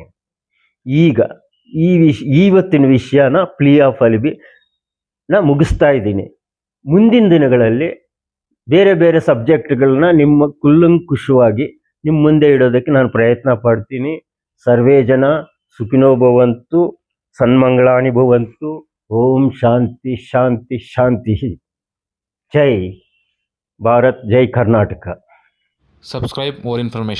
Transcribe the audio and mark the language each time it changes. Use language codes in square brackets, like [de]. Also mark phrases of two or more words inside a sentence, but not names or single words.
[kn] ಈಗ ಇವತ್ತಿನ ವಿಷಯನ [en] plea of alibina [kn] ಮುಗಿಸ್ತಾ ಇದ್ದೀನಿ. ಮುಂದಿನ ದಿನಗಳಲ್ಲಿ ಬೇರೆ ಬೇರೆ ಸಬ್ಜೆಕ್ಟ್ಗಳನ್ನ ನಿಮ್ಮ ಕುಲ್ಲಂಕುಷವಾಗಿ ನಿಮ್ಮ ಮುಂದೆ ಇಡೋದಕ್ಕೆ ನಾನು ಪ್ರಯತ್ನ ಪಡ್ತೀನಿ. [sa] ಸರ್ವೇ ಜನ ಸುಖಿನೋ ಭವಂತು, ಸನ್ಮಂಗಳಾನಿ ಭವಂತು. ಓಂ ಶಾಂತಿ ಶಾಂತಿ ಶಾಂತಿ. [kn] ಜೈ ಭಾರತ್, ಜೈ ಕರ್ನಾಟಕ. [en] Subscribe more information.